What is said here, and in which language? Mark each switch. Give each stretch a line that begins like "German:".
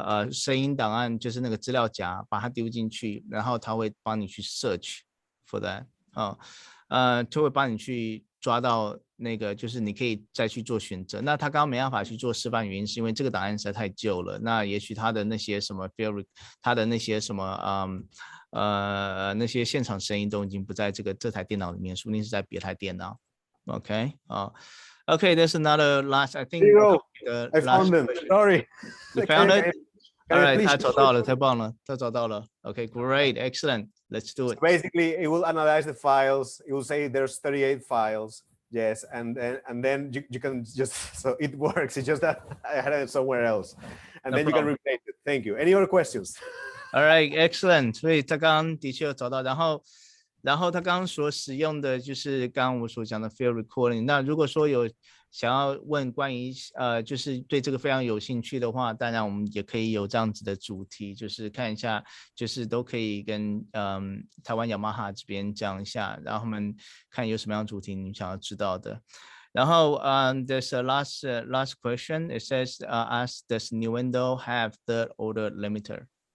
Chinese: 声音档案，就是那个资料夹，把它丢进去，然后它会帮你去
English: search for that，
Chinese: 就会帮你去抓到那个，就是你可以再去做选择。那他刚刚没办法去做示范，原因是因为这个档案实在太旧了。那也许他的那些什么 field， 他的那些什么那些现场声音都已经不在这台电脑里面，说不定是在别台电脑。
English: OK Okay, there's another last. I think. I found them. Sorry. You found it.
Chinese: All right, 他找到了，太棒了，他找到了。
English: Okay, great, excellent. Let's do it. So basically, it will analyze the files. It will say there's 38 files. Yes, and then you can just, so it works. It's just that I had it somewhere else, and then you can replace it. Thank you. Any other questions? All right, excellent.
Chinese: 所以他刚刚的确有找到，然后他刚刚所使用的就是刚刚我所讲的 field recording。那如果说有想要问关于就是对这个非常有兴趣的话，当然我们也可以有这样子的主题，就是看一下，就是都可以跟台湾雅马哈这边讲一下，然后我们看有什么样的主题你想要知道的。
English: 然后there's a last question. It says, "Ask does Nuendo have third order limiter?"